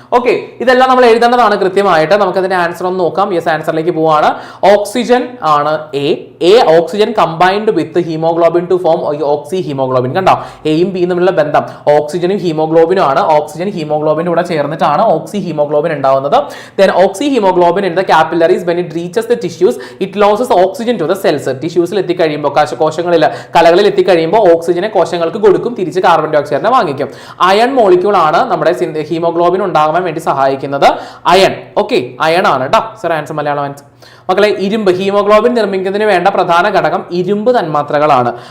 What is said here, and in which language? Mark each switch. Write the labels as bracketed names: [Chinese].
[Malayalam] Okay, ഇതെല്ലാം നമ്മൾ എഴുതേണ്ടതാണ് കൃത്യമായിട്ട്. നമുക്ക് അതിന്റെ ആൻസർ ഒന്ന് നോക്കാം. യെസ്, ആൻസറിലേക്ക് പോവാണ്. [English] Oxygen ആണ് A. Oxygen combined with haemoglobin to form oxy haemoglobin. [Malayalam] കണ്ടോ, എയും ബിയും തമ്മിലുള്ള ബന്ധം ഓക്സിജനും ഹീമോഗ്ലോബിനും ആണ്. ഓക്സിജൻ ഹീമോഗ്ലോബിന്റെ കൂടെ ചേർന്നിട്ടാണ് ഓക്സി ഹീമോഗ്ലോബിൻ ഉണ്ടാവുന്നത്. [English] Then oxy haemoglobin in the capillaries when it reaches the tissues it loses oxygen to the cells. [Malayalam] ടിഷ്യൂസിൽ എത്തിക്കഴിയുമ്പോൾ കോശങ്ങളിൽ കലകളിൽ എത്തിക്കഴിയുമ്പോൾ ഓക്സിജനെ കോശങ്ങൾക്ക് കൊടുക്കും, തിരിച്ച് കാർബൺ ഡൈ ഓക്സൈഡിനെ വാങ്ങിക്കും. അയൺ മോളിക്യൂൾ ആണ് നമ്മുടെ ഹീമോഗ്ലോബിൻ ഉണ്ടാകാൻ വേണ്ടി സഹായിക്കുന്നത്. അയൺ. ഓക്കെ, അയൺ ആണ് കേട്ടോ. Sir answer Malayalam answer. മക്കളെ, ഇരുമ്പ്. ഹീമോഗ്ലോബിൻ നിർമ്മിക്കുന്നതിന് വേണ്ട പ്രധാന ഘടകം ഇരുമ്പ് തന്മാത്രകളാണ്.